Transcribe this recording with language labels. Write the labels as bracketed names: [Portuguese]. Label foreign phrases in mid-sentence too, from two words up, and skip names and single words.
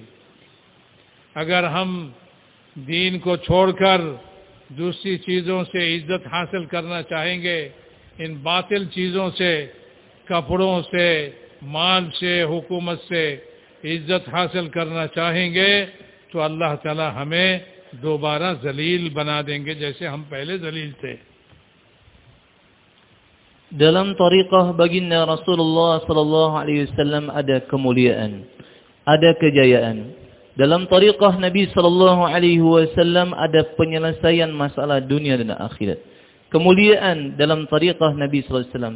[Hindi] अगर हम दीन को छोड़कर दूसरी चीज़ों से इज्जत हासिल करना चाहेंगे, इन बातिल चीज़ों से, कपड़ों से, माल से, हुकूमत से इज्जत हासिल करना चाहेंगे तो अल्लाह ताला हमें दोबारा जलील बना देंगे जैसे हम पहले जलील थे। [Indonesian] Dalam tariqah baginda Rasulullah [Arabic] صلى الله عليه وسلم [Indonesian] ada kemuliaan, ada kejayaan. Dalam tariqah Nabi [Arabic] صلى الله عليه وسلم [Indonesian] ada penyelesaian masalah dunia dan akhirat. Kemuliaan dalam tariqah Nabi [Arabic] صلى الله عليه وسلم.